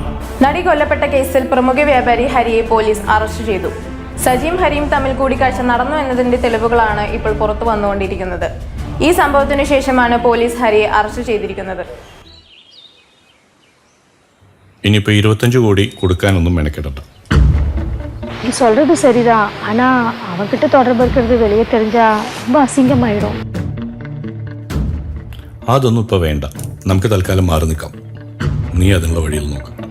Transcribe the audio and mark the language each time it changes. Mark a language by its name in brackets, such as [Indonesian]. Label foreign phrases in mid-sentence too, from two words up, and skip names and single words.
[Malayalam] നടി കൊല്ലപ്പെട്ട കേസിൽ പ്രമുഖ വ്യാപാരി ഹരിയെ പോലീസ് അറസ്റ്റ് ചെയ്തു. സജിയും ഹരിയും തമ്മിൽ കൂടിക്കാഴ്ച നടന്നു എന്നതിന്റെ തെളിവുകളാണ് ഇപ്പോൾ പുറത്തു വന്നുകൊണ്ടിരിക്കുന്നത്. ഈ സംഭവത്തിനു ശേഷമാണ് പോലീസ് ഹരിയെ അറസ്റ്റ് ചെയ്തിരിക്കുന്നത്. ഇനിയിപ്പോൾ 25 കോടി കൊടുക്കാനൊന്നും മെനക്കെടണ്ട. [Tamil] நீ சொல்றது சரிதான். ஆனா அவன்கிட்ட தொடர்பு இருக்கிறது வெளியே தெரிஞ்சா ரொம்ப அசிங்கமாயிடும். [Malayalam] അതൊന്നും ഇപ്പോൾ വേണ്ട. നമുക്ക് തൽക്കാലം മാറി നിൽക്കാം. നീ അതിനുള്ള വഴിയിൽ നോക്കാം.